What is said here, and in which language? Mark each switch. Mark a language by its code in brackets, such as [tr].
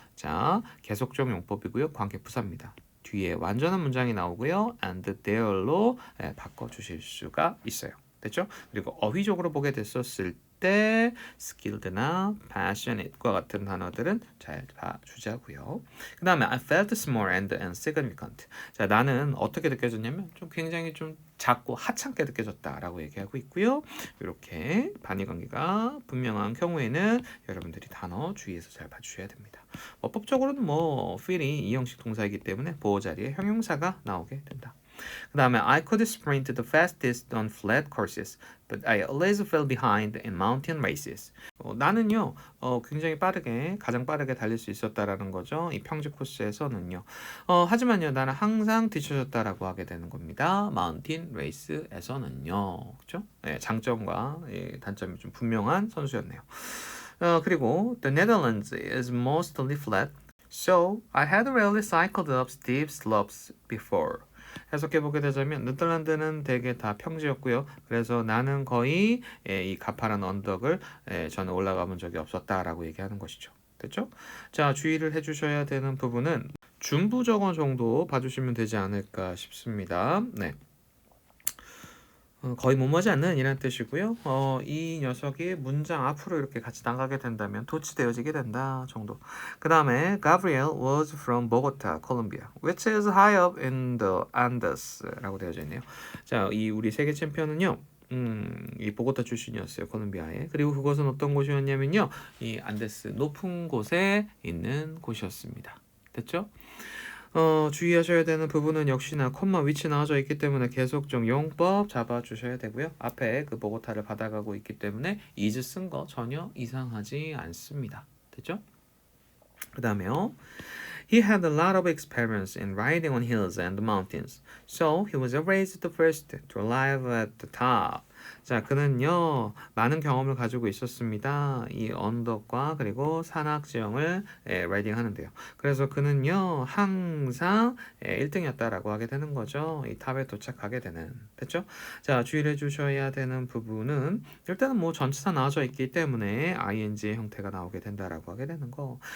[ko] 자, 계속적 용법이고요. 관계 부사입니다. 뒤에 완전한 문장이 나오고요. and there로 바꿔주실 수가 있어요. 됐죠? 그리고 어휘적으로 보게 됐었을 때 skilled나 passionate과 같은 단어들은 잘 봐주자고요. 그 다음에 [en] I felt small and insignificant. [ko] 자, 나는 어떻게 느껴졌냐면 좀 굉장히 좀 작고 하찮게 느껴졌다라고 얘기하고 있고요. 이렇게 반의 관계가 분명한 경우에는 여러분들이 단어 주의해서 잘 봐주셔야 됩니다. 법적으로는 뭐 feel이 이형식 동사이기 때문에 보호 자리에 형용사가 나오게 된다. 그 다음에 [en] I could sprint the fastest on flat courses, but I always fell behind in mountain races. [ko] 나는요, 굉장히 빠르게, 가장 빠르게 달릴 수 있었다라는 거죠. 이 평지 코스에서는요. 하지만요, 나는 항상 뒤쳐졌다라고 하게 되는 겁니다. 마운틴 레이스에서는요. 그렇죠? 장점과 단점이 좀 분명한 선수였네요. 그리고 [en] The Netherlands is mostly flat. So, I had rarely cycled up steep slopes before. [ko] 해석해보게 되자면 네덜란드는 대개 다 평지였고요. 그래서 나는 거의 이 가파른 언덕을 저는 올라가 본 적이 없었다라고 얘기하는 것이죠. 됐죠? 자, 주의를 해주셔야 되는 부분은 중부적어 정도 봐주시면 되지 않을까 싶습니다. 네. 거의 못마지 않는 이란 뜻이고요. 이 녀석이 문장 앞으로 이렇게 같이 나가게 된다면 도치되어지게 된다 정도. 그 다음에 [en] Gabriel was from Bogota, Colombia, which is high up in the Andes라고 [ko] 되어져 있네요. 자, 이 우리 세계 챔피언은요. 이 보고타 출신이었어요. 콜롬비아에. 그리고 그것은 어떤 곳이었냐면요. 이 안데스 높은 곳에 있는 곳이었습니다. 됐죠? 주의하셔야 되는 부분은 역시나 콤마 위치 나와져 있기 때문에 계속 좀 용법 잡아주셔야 되고요. 앞에 그 보고타를 받아가고 있기 때문에 is 쓴 거 전혀 이상하지 않습니다. 됐죠? 그 다음에요. [en] He had a lot of experience in riding on hills and mountains, so he was raised first to arrive at the top. [ko] 자, 그는요 많은 경험을 가지고 있었습니다. 이 언덕과 그리고 산악 지형을 라이딩 하는데요. 그래서 그는요 항상 1등이었다라고 하게 되는 거죠. 이 탑에 도착하게 되는. 됐죠? 자, 주의를 해주셔야 되는 부분은 일단은 뭐 전치사 나와져 있기 때문에 ing의 형태가 나오게 된다라고 하게 되는 거.